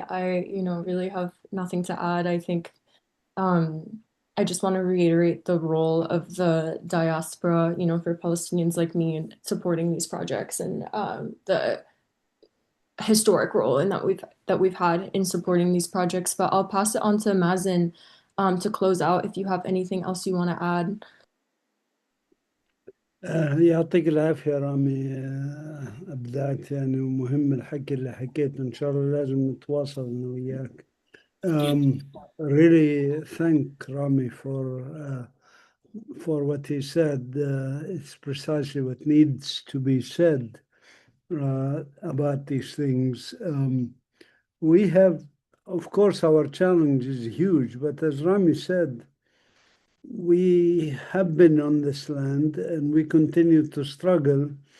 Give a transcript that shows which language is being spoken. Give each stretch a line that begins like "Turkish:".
English: I, really have nothing to add. I think I just want to reiterate the role of the diaspora, for Palestinians like me in supporting these projects, and the historic role in that we've had in supporting these projects. But I'll pass it on to Mazen to close out if you have anything else you want to add.
Arabic: يعطيك العافية رامي. أبدعت يعني، ومهم الحكي اللي حكيته. إن شاء الله لازم نتواصل أنا وياك.
English: Really thank Rami for what he said. It's precisely what needs to be said about these things. We have, of course, our challenge is huge, but as Rami said, we have been on this land and we continue to struggle.